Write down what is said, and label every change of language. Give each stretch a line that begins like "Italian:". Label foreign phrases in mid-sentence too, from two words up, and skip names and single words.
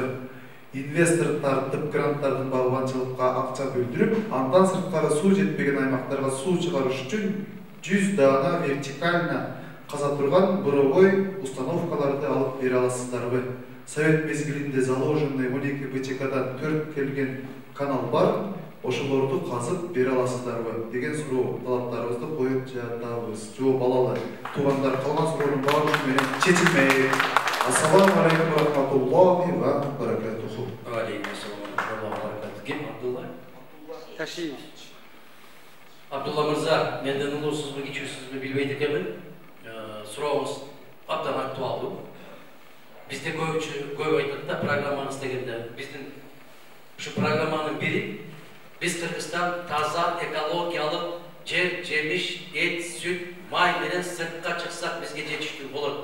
Kyrgyz: Инвестор тартып гранттардын багбанчылыкка акча бөлдүрүп, андан сырткары суу жетпеген аймактарга суу чыгарыш үчүн 100 дана вертикально каза турган
Russian: буровой установкаларды
Kyrgyz: алып бере аласыздарбы? Совет мезгилинде заложенный 12 БЧКдан 4 келген канал бар, ошолорду казып бере аласыздарбы деген суроо талаптарыбызды коюп жатабыз. Жооп алалы. Туугандар, калган суроонун баары менен чечилмек.
Arabic: السلام عليكم رحمة الله وبركاته. عليكم السلام وبركاته.
Kyrgyz: Ким Абдулла? Ташиевич. Абдулла мырза, менден улуусузбу, кичүүсүзбү билбейт экенмин. Сурообуз абдан актуалдуу. Бизде көп айтат да программаны истегенде. Биздин ушу программанын бири биз Кыргызстан таза экологиялык жер, жемиш, эт, сүт, май менен сыртка чыксак бизге жетиштүү болот.